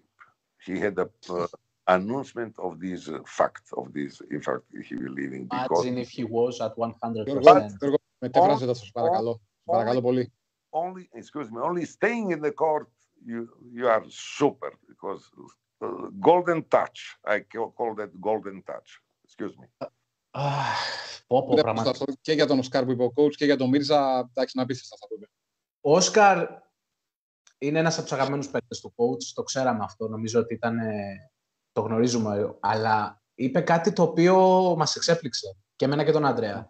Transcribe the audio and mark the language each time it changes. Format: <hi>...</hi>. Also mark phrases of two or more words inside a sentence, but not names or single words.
<en>He had the announcement of this fact, of this, in fact, he will leaving. Because imagine if he was at 100%. only staying in the court, you are super because golden touch. I call that golden touch. Excuse me.</en> <el>Και για τον Οσκάρ που είπε ο coach και για τον Μίρζα, εντάξει, να πείσεις αυτά που είπε. Ο Όσκαρ είναι ένας από τους αγαπημένους παίκτες του coach, το ξέραμε αυτό, νομίζω ότι το γνωρίζουμε, αλλά είπε κάτι το οποίο μας εξέπληξε και εμένα και τον Αντρέα.</el>